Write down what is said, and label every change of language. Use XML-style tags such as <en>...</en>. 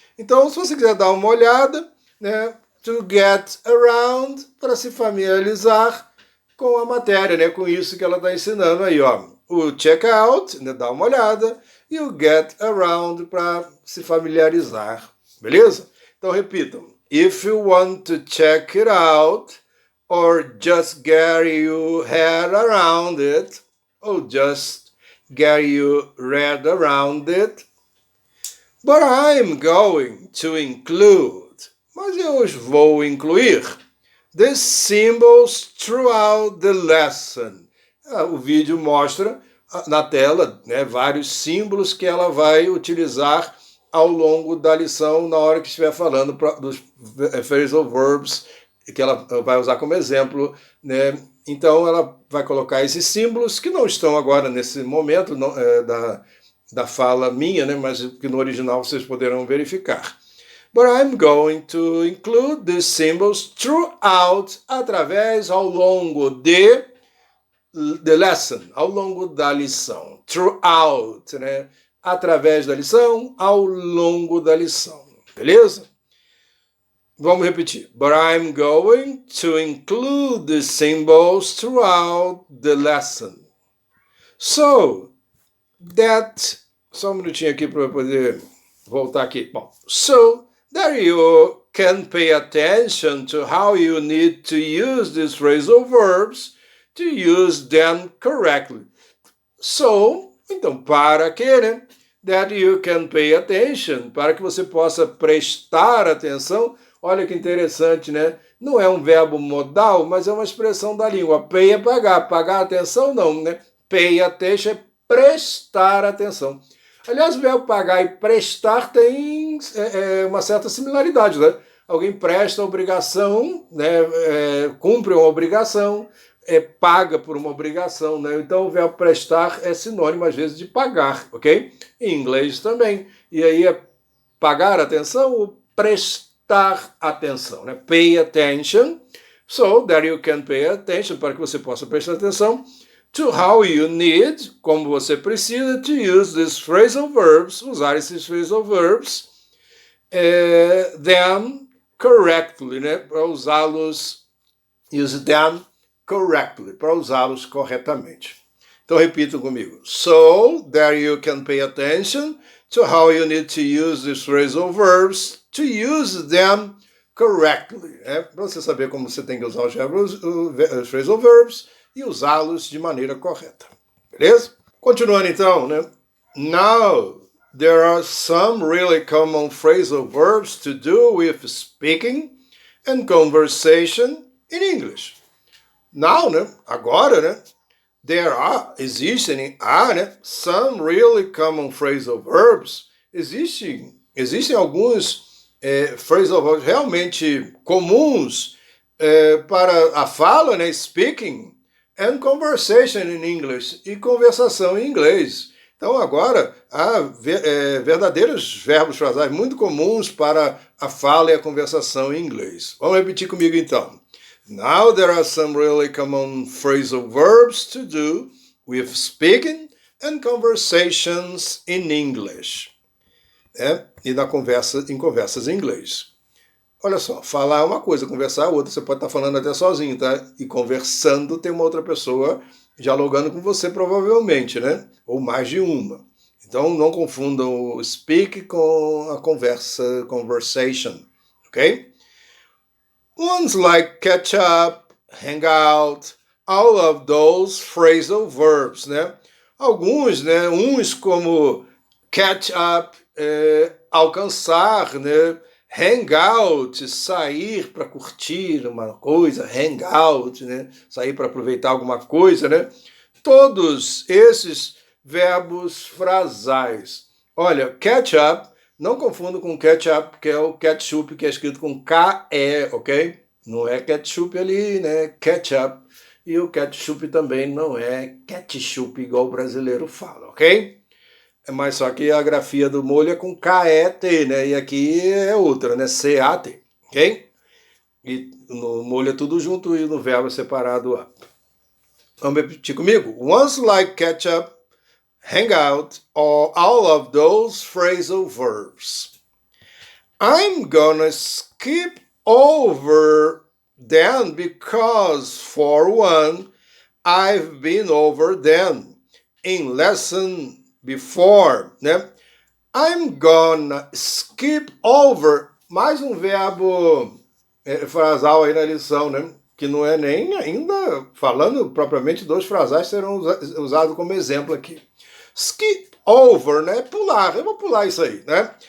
<pt>Então, se você quiser dar uma olhada, né?</pt> <en>To get around,</en> <pt>para se familiarizar com a matéria, né? Com isso que ela está ensinando aí, ó. O</pt> <en>check out,</en> <pt>né? Dá uma olhada, e o</pt> <en>get around</en> <pt>para se familiarizar, beleza? Então, repitam.</pt> <en>If you want to check it out, or just get your head around it, or just get your head around it. But I'm going to include,</en> <pt>mas eu vou incluir,</pt> <en>the symbols throughout the lesson.</en> <pt>O vídeo mostra na tela, né, vários símbolos que ela vai utilizar ao longo da lição na hora que estiver falando dos phrasal verbs que ela vai usar como exemplo, né? Então ela vai colocar esses símbolos que não estão agora nesse momento da fala minha, né? Mas que no original vocês poderão verificar.</pt> <en>But I'm going to include these symbols throughout,</en> <pt>através, ao longo de</pt> <en>the lesson,</en> <pt>ao longo da lição.</pt> <en>Throughout, né?</en> <pt>Através da lição, ao longo da lição. Beleza? Vamos repetir.</pt> <en>But I'm going to include the symbols throughout the lesson. So that...</en> <pt>Só um minutinho aqui para eu poder voltar aqui. Bom,</pt> <en>so that you can pay attention to how you need to use these phrasal verbs to use them correctly. So,</en> <pt>então, para que, né?</pt> <en>That you can pay attention,</en> <pt>para que você possa prestar atenção. Olha que interessante, né? Não é um verbo modal, mas é uma expressão da língua. Pay é pagar, pagar atenção não, né?</pt> <en>Pay attention</en> <pt>é prestar atenção. Aliás, o verbo pagar e prestar tem uma certa similaridade, né? Alguém presta obrigação, né? Cumpre uma obrigação, paga por uma obrigação, né? Então o verbo prestar é sinônimo às vezes de pagar, ok? Em inglês também. E aí é pagar atenção ou prestar atenção, né?</pt> <en>Pay attention, so that you can pay attention,</en> <pt>para que você possa prestar atenção</pt> <en>to how you need,</en> <pt>como você precisa,</pt> <en>to use these phrasal verbs,</en> <pt>usar esses</pt> <en>phrasal verbs, them correctly, né?</en> <pt>Para usá-los,</pt> <en>use them correctly,</en> <pt>para usá-los corretamente. Então repita comigo.</pt> <en>So that you can pay attention to how you need to use these phrasal verbs to use them correctly.</en> <pt>Para você saber como você tem que usar os phrasal verbs e usá-los de maneira correta. Beleza? Continuando então, né?</pt> <en>Now, there are some really common phrasal verbs to do with speaking and conversation in English. Now, né?</en> <pt>Agora, né? Existem</pt> <en>some really common phrasal verbs.</en> <pt>Existem alguns phrasal verbs realmente comuns para a fala, né?</pt> <en>Speaking and conversation in English.</en> <pt>E conversação em inglês. Então, agora, há verdadeiros verbos frasais muito comuns para a fala e a conversação em inglês. Vamos repetir comigo, então.</pt> <en>Now there are some really common phrasal verbs to do with speaking and conversations in English.</en> <pt>E em conversas em inglês. Olha só, falar é uma coisa, conversar é outra. Você pode estar falando até sozinho, tá? E conversando tem uma outra pessoa dialogando com você, provavelmente, né? Ou mais de uma. Então não confundam o speak com a conversation, ok?</pt> <en>Ones like catch up, hang out, all of those phrasal verbs,</en> <pt>né? Alguns, né? Uns como catch up, alcançar, né? Hang out, sair para curtir uma coisa, hang out, né? Sair para aproveitar alguma coisa, né? Todos esses verbos frasais. Olha, catch up, não confunda com ketchup, que é o ketchup que é escrito com K-E, ok? Não é ketchup ali, né? Ketchup. E o ketchup também não é ketchup igual o brasileiro fala, ok? Mas só que a grafia do molho é com K-E-T, né? E aqui é outra, né? C-A-T, ok? E no molho é tudo junto e no verbo é separado up. Vamos repetir comigo?</pt> <en>Once like ketchup, hang out, or all of those phrasal verbs. I'm gonna skip over them because, for one, I've been over them in lesson before,</en> <pt>né?</pt> <en>I'm gonna skip over,</en> <pt>mais um verbo frasal aí na lição, né? Que não é nem ainda, falando propriamente, dois frasais serão usados como exemplo aqui.</pt> <en>Skip over,</en> <pt>né? Pular, eu vou pular isso aí, né?</pt>